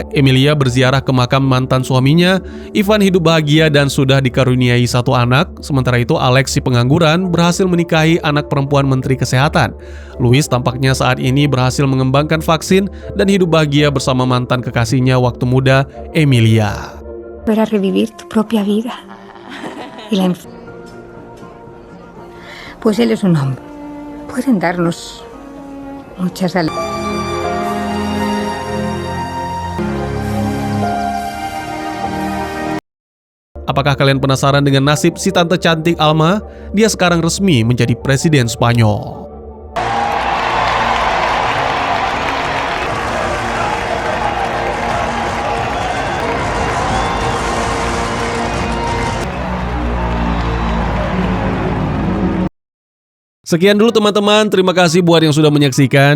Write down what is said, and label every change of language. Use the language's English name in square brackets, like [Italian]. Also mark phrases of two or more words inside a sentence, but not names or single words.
[Indonesian] Emilia berziarah ke makam mantan suaminya. Ivan hidup bahagia dan sudah dikaruniai satu anak. Sementara itu, Alex si pengangguran berhasil menikahi anak perempuan Menteri Kesehatan. Luis tampaknya saat ini berhasil mengembangkan vaksin dan hidup bahagia bersama mantan kekasihnya waktu muda, Emilia. [Spanish] Para revivir tu propia vida. Pues él es un hombre. Pueden darnos muchas alegrías. [Indonesian] Apakah kalian penasaran dengan nasib si tante cantik Alma? Dia sekarang resmi menjadi presiden Spanyol. Sekian dulu teman-teman, terima kasih buat yang sudah menyaksikan.